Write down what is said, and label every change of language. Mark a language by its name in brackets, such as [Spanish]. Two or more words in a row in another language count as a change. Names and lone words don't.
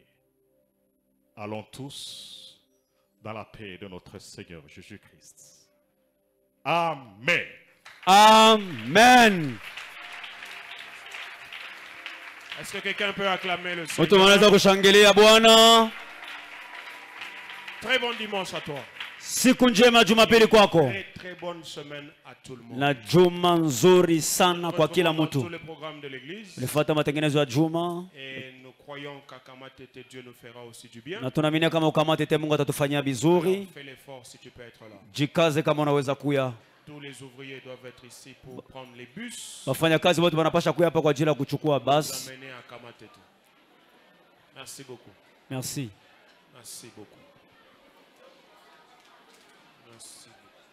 [French] Allons tous dans la paix de notre Seigneur Jésus-Christ. Amen. Amen. Est-ce que quelqu'un peut acclamer le Seigneur? Très bon dimanche à toi. [Swahili] Siku njema Jumapili kwako. [French] Très bonne semaine à tout le monde. [Swahili] Na juma nzuri sana kwa kila mtu. [French] Tous les programmes de l'église. [Swahili] Ulifuata matengenezo ya juma. [French] Et nous croyons qu'Akamatete Dieu nous fera aussi du bien. [Swahili] Na tunaamini kama Ukamatete Mungu atatufanyia vizuri. [French] Fais l'effort si tu peux être là. [Swahili] Jikaze kama unaweza kuya. [French] Tous les ouvriers doivent être ici pour prendre les bus. [Swahili] Wafanyakazi wote wanapaswa kuja hapa kwa ajili ya kuchukua basi. [French] Merci beaucoup. Merci. Merci beaucoup. Merci beaucoup.